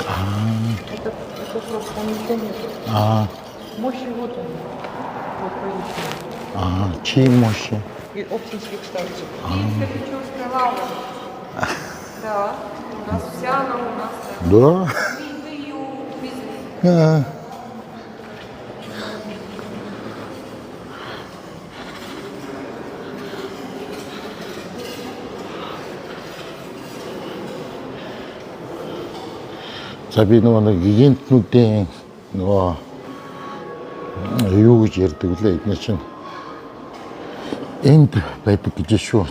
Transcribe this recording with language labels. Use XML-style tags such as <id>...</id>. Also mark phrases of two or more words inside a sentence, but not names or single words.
<ru>Это просто ничего нет. Мощи вот они. Вот поясню. Чьи мощи? И оптинских старцев. Петричевская лава. Да. У нас вся она у нас. Да? Вы ее увезли.</ru> <mn>За би нөгөө гигантнуудын нөгөө юу гэж ярьдаг лээ эдгээр чинь энд байдаг гэж шүү.</mn>